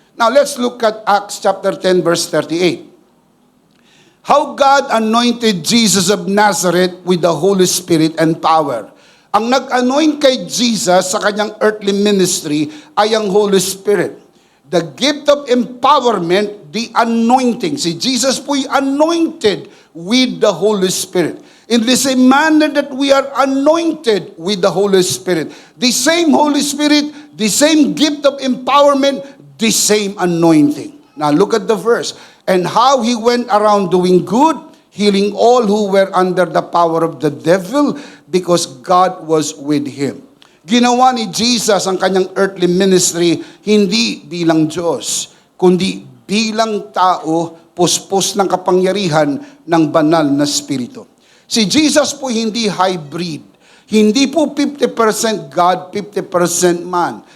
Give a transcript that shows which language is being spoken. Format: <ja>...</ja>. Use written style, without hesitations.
<en>Now, let's look at Acts chapter 10, verse 38. How God anointed Jesus of Nazareth with the Holy Spirit and power.</en> <tl>Ang nag-anoint kay Jesus sa kanyang earthly ministry ay ang Holy Spirit.</tl> <en>The gift of empowerment, the anointing.</en> <tl>Si Jesus po'y</tl> <en>anointed with the Holy Spirit. In the same manner that we are anointed with the Holy Spirit. The same Holy Spirit, the same gift of empowerment, the same anointing. Now look at the verse. And how he went around doing good, healing all who were under the power of the devil, because God was with him.</en> <tl>Ginawa ni Jesus ang kanyang earthly ministry hindi bilang Diyos, kundi bilang tao, puspos ng kapangyarihan ng banal na Espiritu. Si Jesus po hindi hybrid. Hindi po 50% God, 50% man.</tl>